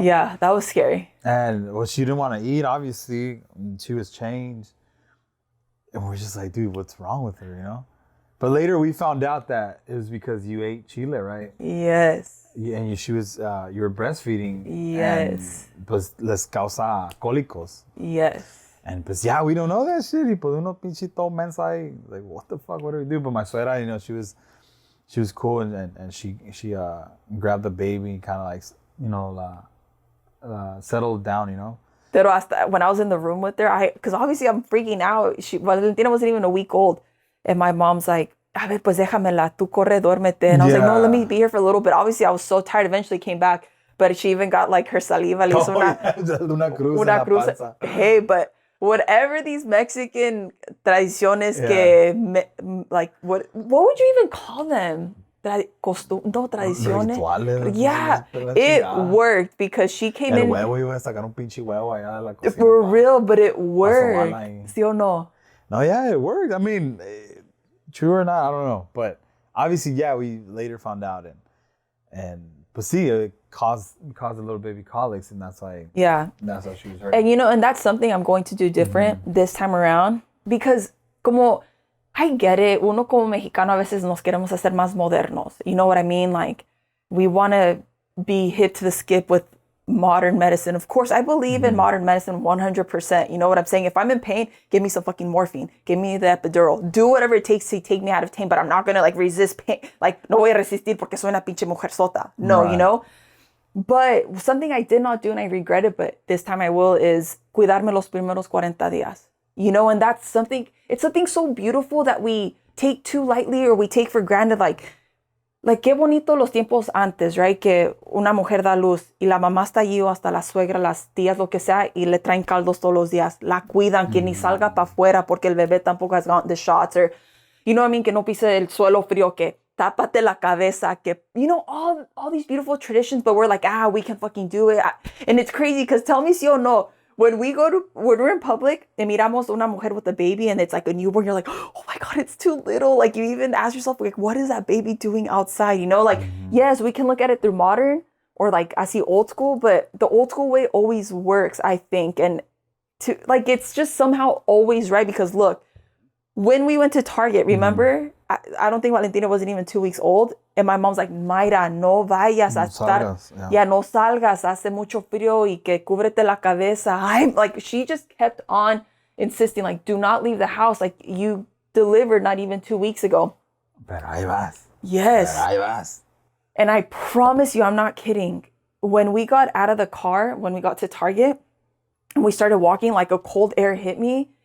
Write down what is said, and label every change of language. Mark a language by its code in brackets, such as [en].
[en] Yeah, that was scary. And well, she didn't want to eat, obviously. She was changed. And we're just like, dude, what's wrong with her, you know? But later we found out that it was because you ate chile, right? Yes. And you were breastfeeding. Yes. [es] And pues les causa cólicos. [en] Yes. And pues yeah, we don't know that shit. [es] Y pues uno pinchito mensa ahí, [en] like, what the fuck, what do we do? But my suegra, you know, she was cool and she grabbed the baby and kind of like, you know, settled down, you know. [es] Pero hasta [en] when I was in the room with her, because obviously I'm freaking out. Valentina wasn't even a week old. And my mom's like, [es] a ver, pues déjamela, tú corre, duérmete. [en] And I was like, no, let me be here for a little bit. Obviously, I was so tired. Eventually came back. But she even got like her saliva. [es] Le hizo una cruz en la panza. [en] Hey, but whatever these Mexican tradiciones like, what would you even call them? [es] Tradiciones. Rituales. [en] Yeah, it worked because she came in. [es] Huevo, iba a sacar un pinche huevo allá de la cocina. [en] For real, but it worked. [es] ¿Sí o no? [en] No, yeah, it worked. I mean, true or not, I don't know. But obviously, yeah, we later found out. But see, it caused a little baby colics, and that's why. Yeah. That's how she was hurt. And you know, and that's something I'm going to do different this time around. Because como, I get it. [es] Uno como mexicano a veces nos queremos hacer más modernos. [en] You know what I mean? Like, we want to be hip to the skip with modern medicine. Of course, I believe in modern medicine 100%. You know what I'm saying? If I'm in pain, give me some fucking morphine. Give me the epidural. Do whatever it takes to take me out of pain, but I'm not going to like resist pain. [es] Like, no voy a resistir porque soy una pinche mujer sota. [en] No, right. You know? But something I did not do and I regret it, but this time I will, is [es] cuidarme los primeros 40 días. [en] You know, and that's something, it's something so beautiful that we take too lightly or we take for granted. [es] Like qué bonito los tiempos antes, right? Que una mujer da luz y la mamá está allí o hasta la suegra, las tías, lo que sea, y le traen caldos todos los días. La cuidan, que ni salga para afuera porque el bebé tampoco [en] has gotten the shots. Or, you know what I mean? [es] Que no pise el suelo frío, que tápate la cabeza, que, [en] you know, all these beautiful traditions, but we're like, we can fucking do it. And it's crazy because tell me [es] si o no, [en] when we're in public and [es] miramos una mujer [en] with a baby and it's like a newborn, you're like, oh my God, it's too little. Like, you even ask yourself, like, what is that baby doing outside? You know, like, yes, we can look at it through modern or like I see old school, but the old school way always works, I think. And it's just somehow always right, because look, when we went to Target, remember, I don't think Valentina wasn't even 2 weeks old. And my mom's like, Myra, [es] no vayas a estar. Yeah, no salgas, hace mucho frío y que cúbrete la cabeza. [en] I'm like, she just kept on insisting, like, do not leave the house. Like, you delivered not even 2 weeks ago. [es] Pero ahí vas. [en] Yes. [es] Pero ahí vas. [en] And I promise you, I'm not kidding. When we got out of the car, when we got to Target, and we started walking, like a cold air hit me.